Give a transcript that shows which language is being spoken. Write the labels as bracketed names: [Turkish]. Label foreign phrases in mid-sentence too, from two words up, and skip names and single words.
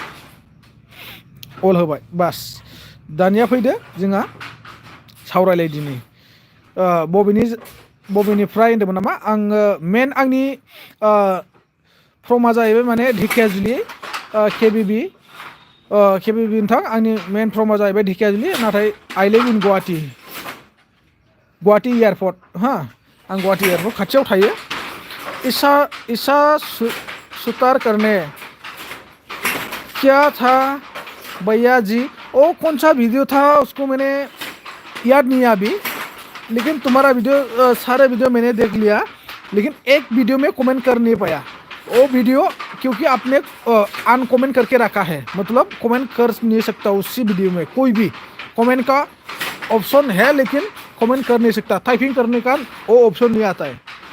[Bodo] अल होबाय बास दानिया फैदो जोंहा सावरायलायदिनि बबेनिफ्राय होन्दोंमोन नामा आङो मेन आंनि फ्रमा जाहैबाय माने ढेकियाजुलि केबिबि नोंथां आंनि मेन फ्रमा जाहैबाय ढेकियाजुलि नाथाय आइ [English] live in [Bodo] गुवाहाटी एयारपर्ट हा आं गुवाहाटी एयारपर्ट खाथियाव थायो [Hindi] ईशा सुतार करने क्या था भैया जी ओ कौन सा वीडियो था उसको मैंने याद नहीं है अभी लेकिन तुम्हारा वीडियो सारे वीडियो मैंने देख लिया लेकिन एक वीडियो में कमेंट कर नहीं पाया वो वीडियो क्योंकि आपने अनकमेंट करके रखा है मतलब कमेंट कर नहीं सकता उसी वीडियो में कोई भी कमेंट का ऑप्शन है लेकिन कमेंट कर नहीं सकता टाइपिंग करने का वो ऑप्शन नहीं आता है